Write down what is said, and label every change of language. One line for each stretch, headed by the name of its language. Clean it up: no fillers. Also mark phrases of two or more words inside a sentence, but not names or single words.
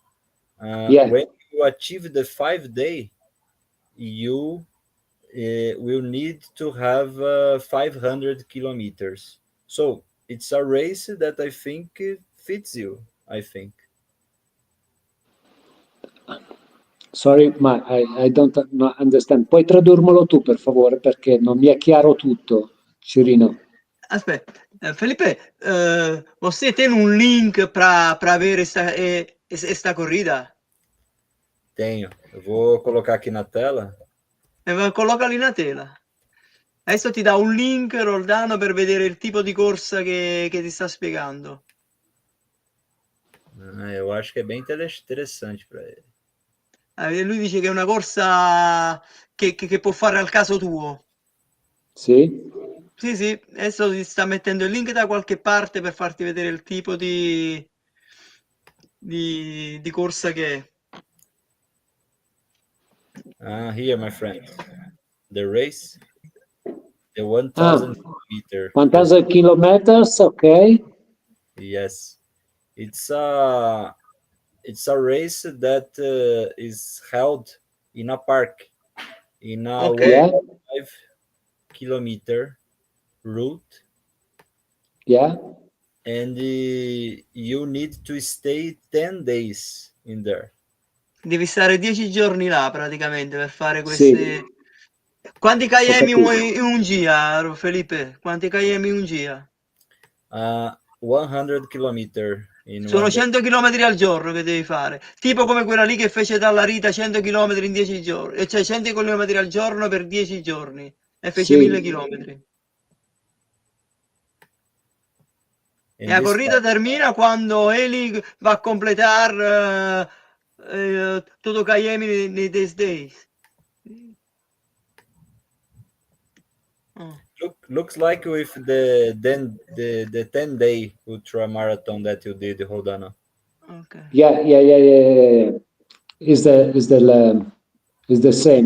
English: When you achieve the 5 day, you will need to have 500 kilometers. So it's a race that I think fits you, I think. Sorry, ma I don't understand.
Italian: Puoi tradurmelo tu, per favore, perché non mi è chiaro tutto, Cirino. Aspetta,
Portuguese: Felipe, você tem um link para ver esta corrida? Tenho. Eu vou colocar aqui na tela. Coloca lì na tela.
Italian: Adesso ti dà un link, Roldano, per vedere il tipo di corsa che ti sta spiegando.
Portuguese: Eu acho que é bem interessante para ele.
Italian: Lui dice che è una corsa che può fare al caso tuo. Sì? Sì, adesso ti sta mettendo il link da qualche parte per farti vedere il tipo di corsa che è.
English: Here, my friend. The race. The 1,000 kilometer. 1,000 kilometers, okay. Yes. It's a race that is held in a park, in a 5 kilometer route. Yeah. And you need to stay 10 days in there.
Italian: Devi stare 10 giorni là praticamente per fare queste... Sì. Quanti km in un giro, Felipe? Quanti km in un giro? 100 km. Sono 100 km al giorno che devi fare. Tipo come quella lì che fece dalla Rita 100 km in 10 giorni. Cioè 100 km al giorno per 10 giorni. E fece 1000 km. E la corrida termina quando Eli va a completare tutto km nei 10 days.
English: Looks like with the 10-day ultramarathon that you did, Roldano. Okay. Yeah. Is the same.